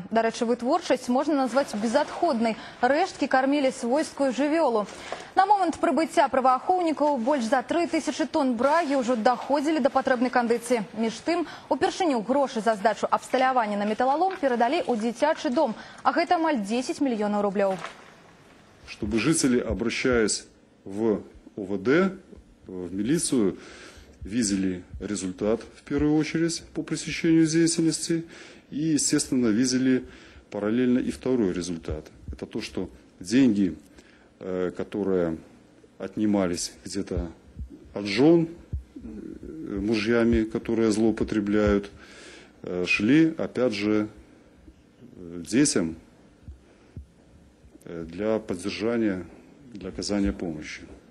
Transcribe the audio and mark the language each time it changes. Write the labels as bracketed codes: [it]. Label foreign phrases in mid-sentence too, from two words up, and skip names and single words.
[be] Дарэчы, вытворчасць можна назваць безадходнай. Рэшткі кармілі свойскую жывёлу. На момант прыбыцця праваахоўнікаў больш за 3000 тонн брагі ўжо даходзілі да патрэбнай кандыцыі. Між тым, упершыню грошы за здачу абсталявання на металлолом перадалі ў дзіцячы дом, а гэта амаль 10 мільёнаў рублёў. [ru] Чтобы жители, обращаясь в ОВД, в милицию, видели результат в первую очередь по пресечению деятельности и, естественно, видели параллельно и второй результат. Это то, что деньги, которые отнимались где-то от жен мужьями, которые злоупотребляют, шли, опять же, детям для поддержания, для оказания помощи.